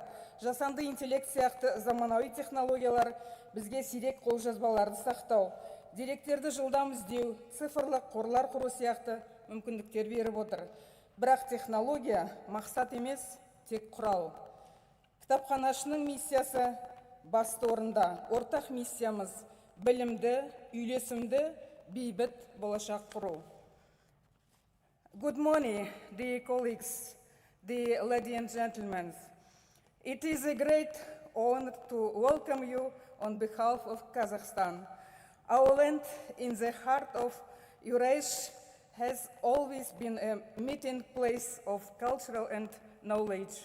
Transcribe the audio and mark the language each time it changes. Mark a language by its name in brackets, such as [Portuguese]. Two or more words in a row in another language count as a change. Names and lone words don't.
[Kazakh] Жасанды интеллект сияқты заманауи технологиялар бізге сирек қолжазбаларды сақтау, деректерді жылдам іздеу, цифрлық қорлар құру сияқты мүмкіндіктер беріп отыр. Бірақ технология мақсат емес, тек құрал. Кітапханашының миссиясы басты орында. Ортақ миссиямыз білімді, үйлесімді, бейбіт болашақ құру. [English] Good morning, dear colleagues, dear ladies and gentlemen. It is a great honor to welcome you on behalf of Kazakhstan. Our land in the heart of Eurasia has always been a meeting place of cultural and knowledge.